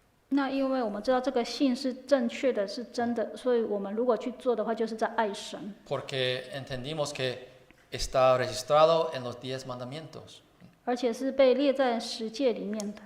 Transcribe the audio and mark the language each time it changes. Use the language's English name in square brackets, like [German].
[Chinese] 那因为我们知道这个信是正确的，是真的，所以我们如果去做的话，就是在爱神。 [Spanish] Porque entendimos que está registrado en los 10 mandamientos. [Chinese] 而且是被列在十诫里面的。